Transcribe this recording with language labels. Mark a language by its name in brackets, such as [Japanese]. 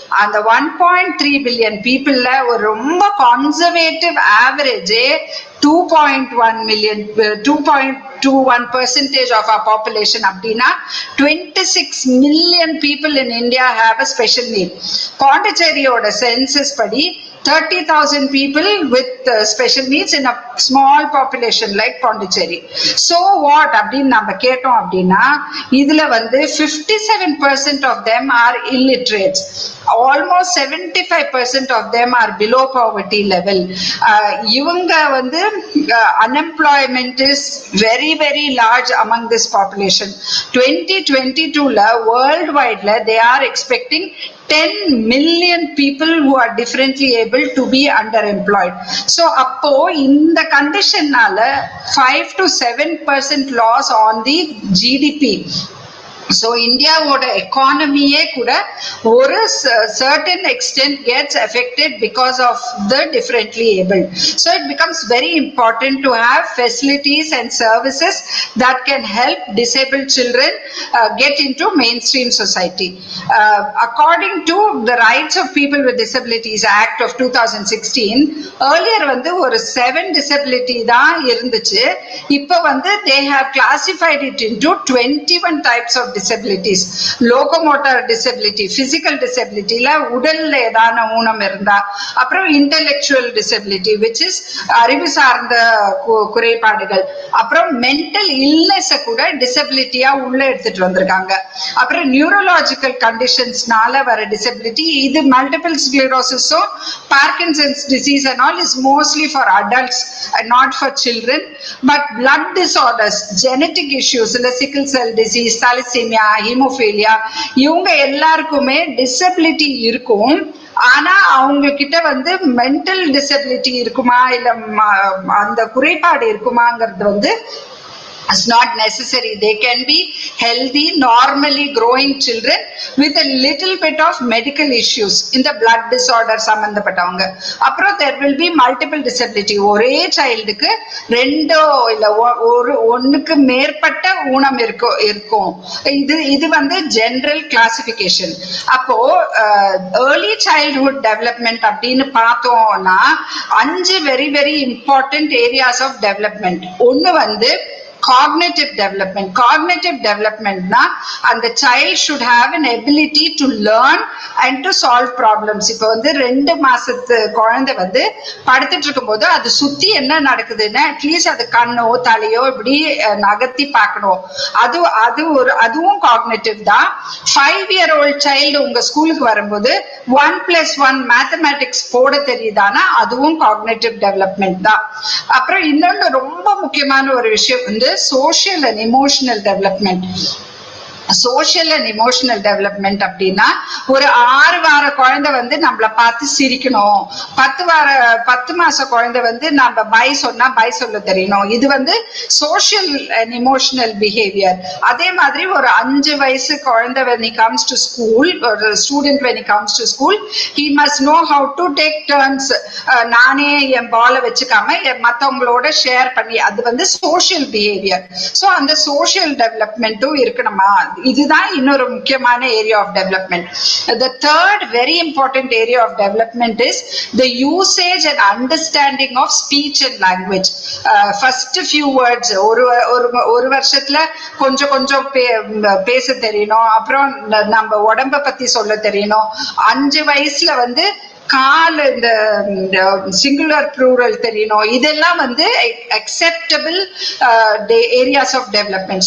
[English] அந்த 1.3 billion peopleல [Tamil] ஒரு ரொம்ப [English] conservative average 2.1 million, 2.21% of our population அப்படின்னா 26 million people in India have a special need. [Tamil] பாண்டிச்சேரியோட census படி [English] 30,000 people with special needs in a small population like Pondicherry. So what [Tamil] அப்படின்னு நம்ம கேட்டோம் அப்படின்னா இதுல வந்து [English] 57% of them are illiterates. Almost 75% of them are below poverty level. [Tamil] இவங்க வந்து [English] unemployment is very very large among this population. 2022 worldwide they are expecting 10 million people who are differently able to be underemployed. So [Tamil] appo இந்த கண்டிஷன்னால [English] 5 to 7% loss on the GDP. So [Tamil] இந்தியாவோட எக்கானமியே கூட ஒரு [English] certain extent gets affected because of the differently abled. So it becomes very important to have facilities and services that can help disabled children get into mainstream society. According to the Rights of People with Disabilities Act of 2016, earlier [Tamil] வந்து ஒரு [English] 7 disability [Tamil] தான் இருந்துச்சு. இப்போ வந்து [English] they have classified it into 21 types of disabilities. [Tamil] Locomotor disability, physical disability ல உடல்ல ஏதான ஊனம் இருந்தா, அப்புறம் intellectual disability which is அறிவு சார்ந்த குறைபாடுகள், அப்புறம் mental illness கூட disability-ஆ உள்ள எடுத்துட்டு வந்திருக்காங்க, அப்புறம் neurological conditionsனால வர disability. [English] இது multiple sclerosis, Parkinson's disease and all is mostly for adults and not for children. But blood disorders, genetic issues, sickle cell disease, thalassemia, haemophilia, [Tamil] இவங்க எல்லாருக்குமே டிசபிலிட்டி இருக்கும். ஆனா அவங்க கிட்ட வந்து மென்டல் டிசபிலிட்டி இருக்குமா இல்ல அந்த குறைபாடு இருக்குமாங்கிறது வந்து [English] It's not necessary. They can be healthy, normally growing children with a little bit of medical issues in the blood disorder சம்பந்தப்பட்டவங்க. [Tamil] அப்புறம் [English] there will be multiple disability. [Tamil] ஒரே சைல்டுக்கு ரெண்டோ இல்ல ஒன்னுக்கு மேற்பட்ட ஊனம் இருக்கும். இது வந்து [English] General classification. அப்போ early childhood development [Tamil] அப்படின்னு பார்த்தோம்னா [English] 5 very very important areas of development. [Tamil] ஒன்னு வந்து [English] cognitive development na and the child should have an ability to learn and to solve problems. [Tamil] இப்போ வந்து 2 மாசத்து குழந்தை வந்து படுத்துட்டு இருக்கும்போது அது சுத்தி என்ன நடக்குதுன்னா அட்லீஸ்ட் அது கண்ணோ தலையோ இப்படி நகர்த்தி பார்க்கணும். அதுவும் காக்னிட்டிவ் தான். 5-year-old child உங்க ஸ்கூலுக்கு வரும்போது 1+1 மேத்தமேட்டிக்ஸ் போட தெரியுதானா அதுவும் காக்னிட்டிவ் டெவலப்மெண்ட் தான். அப்புறம் இன்னொன்று ரொம்ப முக்கியமான ஒரு விஷயம் வந்து social and emotional development. Social and emotional development அப்படின்னா ஒரு 6 வார குழந்தை வந்து நம்மள பார்த்து சிரிக்கணும், 10 மாச குழந்தை வந்து நம்ம பை சொன்னா பை சொல்ல தெரியணும். இது வந்து சோஷியல் அண்ட் இமோஷனல் பிஹேவியர். அதே மாதிரி ஒரு 5 வயசு குழந்தை [English] when he comes to school, [Tamil] ஒரு student [English] when he comes to school, he must know how to take turns. [Tamil] நானே என் பாலை வச்சுக்காம மற்றவங்களோட ஷேர் பண்ணி, அது வந்து சோஷியல் பிஹேவியர். ஸோ அந்த சோஷியல் டெவலப்மெண்ட்டும் இருக்கணுமா, இதுதான் இன்னொரு முக்கியமான area of development. [English] The third very important area of development is the usage and understanding of speech and language. [Tamil] First few words ஒரு வருஷத்துல கொஞ்சம் பேச தெரியணும், அப்புறம் நம்ம உடம்ப பத்தி சொல்ல தெரியணும். 5 வயசுல வந்து கால் இந்த சிங்குலர் ப்ளூரல் தெரியணும். இதெல்லாம் வந்து அக்செப்டபிள் ஏரியாஸ் ஆஃப் டெவலப்மெண்ட்.